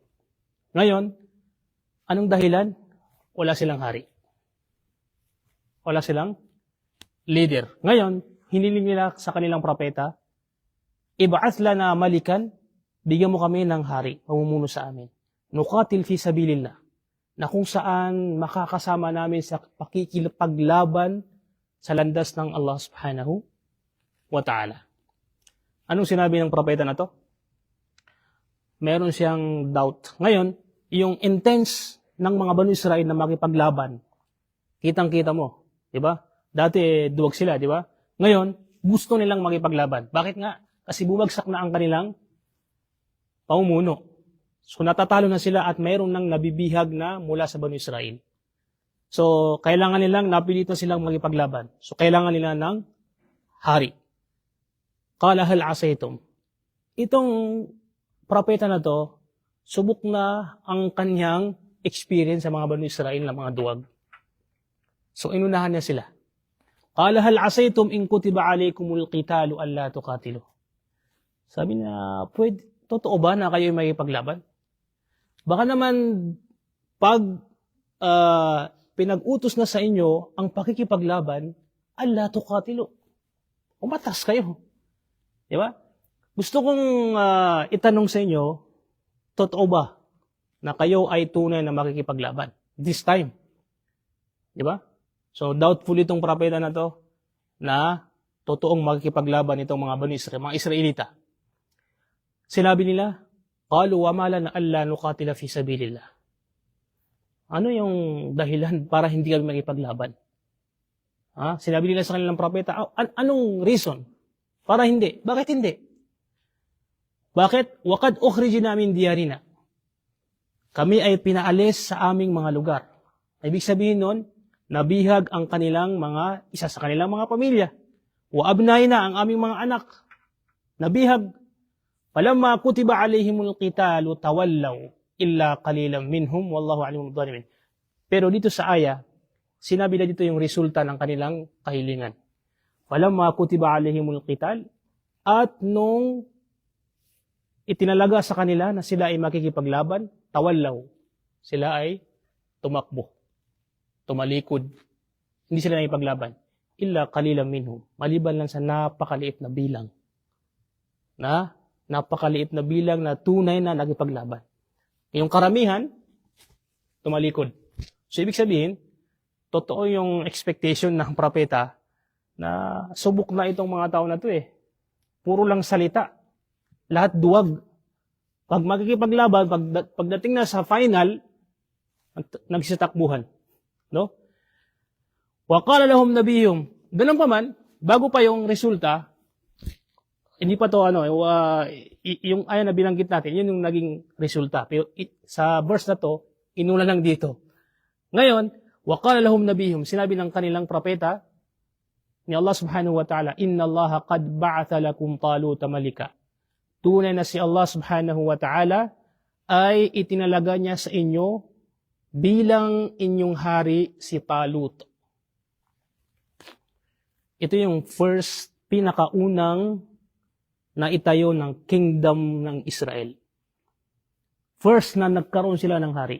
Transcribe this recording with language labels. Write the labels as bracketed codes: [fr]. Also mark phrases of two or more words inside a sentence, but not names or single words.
[tl] Ngayon, anong dahilan? Wala silang hari. Wala silang leader. Ngayon, hiniling nila sa kanilang propeta, [ar] ابعث لنا ملكا, [tl] bigyan mo kami ng hari, pamumuno sa amin. [ar] نقاتل في سبيل الله, [tl] na kung saan makakasama namin sa pakikipaglaban sa landas ng Allah [ar] سبحانه وتعالى. [tl] Anong sinabi ng propeta na to? Meron siyang doubt. Ngayon, yung intense ng mga Banu Israel na makipaglaban, kitang-kita mo, di ba? Dati duwag sila, di ba? Ngayon, gusto nilang makipaglaban. Bakit nga? Kasi bumagsak na ang kanilang pamumuno. So natatalo na sila at mayroon nang nabibihag na mula sa Banu Israel. So kailangan nilang napilitan silang magipaglaban. So kailangan nila ng hari. [ar] قال هل عسيتم. [tl] Itong propeta na to, subok na ang kanyang experience sa mga Banu Israel na mga duwag. So inunahan niya sila. [ar] قال هل عسيتم إن كتب عليكم القتال ألا تقاتلوا. [tl] Sabi niya, totoo ba na kayo ay magipaglaban? Baka naman, pag pinag-utos na sa inyo ang pakikipaglaban, [ar] ألا تقاتلوا. [tl] Umatas kayo. Di ba? Gusto kong itanong sa inyo, totoo ba na kayo ay tunay na makikipaglaban? [en] This time. [tl] Di ba? So, doubtful itong propeta na to, na totoong makikipaglaban itong mga Banu Israel, mga Israelita. Sinabi nila, [ar] قالوا وما لنا ألا نقاتل في سبيل الله. [tl] Ano yung dahilan para hindi kami makipaglaban? Sinabi nila sa kanilang propeta, anong reason para hindi? Bakit hindi? Bakit? [ar] وقد أخرجنا من ديارنا. [tl] Kami ay pinaalis sa aming mga lugar. Ibig sabihin nun, nabihag ang kanilang isa sa kanilang mga pamilya. [ar] وأبنائنا [tl] ang aming mga anak. Nabihag. [ar] فلما كتب عليهم القتال تولوا إلا قليلا منهم والله عليم الظالمين. [tl] Pero dito sa aya, sinabi na dito yung resulta ng kanilang kahilingan. [ar] فلما كتب عليهم القتال, [tl] at nung itinalaga sa kanila na sila ay makikipaglaban, tawallaw. Sila ay tumakbo, tumalikod. Hindi sila nakipaglaban. [ar] إلا قليلا منهم. [tl] Maliban lang sa napakaliit na bilang. Napakaliit na bilang na tunay na nakipaglaban. Yung karamihan, tumalikod. So, ibig sabihin, totoo yung expectation ng propeta na subok na itong mga tao na to eh. Puro lang salita. Lahat duwag. Pag makikipaglaban, pagdating na sa final, nagsitakbuhan. No? [ar] وقال لهم نبيهم. [tl] Ganun pa man, bago pa yung resulta, hindi pa to yung ayan na binanggit natin, yun yung naging resulta. Pero sa verse na to, inuna lang dito. Ngayon, [ar] وقال لهم نبيهم, [tl] sinabi ng kanilang propeta ni Allah [ar] سبحانه وتعالى, إن الله قد بعث لكم طالوت ملكا. [tl] Tunay na si Allah [ar] سبحانه وتعالى [tl] ay itinalaga niya sa inyo bilang inyong hari si Talut. Ito yung first, pinakaunang na itayo ng kingdom ng Israel. First na nagkaroon sila ng hari.